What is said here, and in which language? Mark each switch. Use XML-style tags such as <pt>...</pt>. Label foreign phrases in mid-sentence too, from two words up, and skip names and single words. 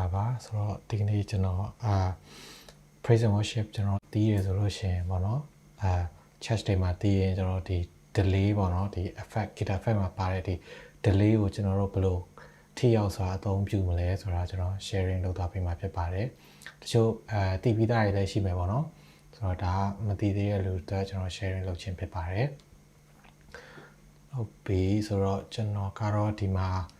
<my>ဆိုတော့ဒီကနေ့ကျွန်တော်</my> <en>praise and worship</en> <my>ကျွန်တော်တီးရဆိုလို့ရှိရင်ပေါ့နော်church တွေမှာတီးရင်ကျွန်တော်ဒီ delay ပေါ့နော်ဒီ</my> <en>effect guitar effect</en> <my>မှာပါတဲ့ဒီ delay ကိုကျွန်တော်တို့ဘယ်လိုထိရောက်စွာအသုံးပြုမလဲဆိုတာကျွန်တော် sharing လုပ်သွားပေးမှာဖြစ်ပါတယ်တချို့တီးပြီးသားတွေလည်းရှိမယ်ပေါ့နော်ဆိုတော့ဒါမတီးသေးတဲ့လူတွေကျွန်တော် sharing လုပ်ခြင်းဖြစ်ပါတယ်ဟုတ်ပြီဆိုတော့ကျွန်တော်ကတော့ဒီမှာ</my>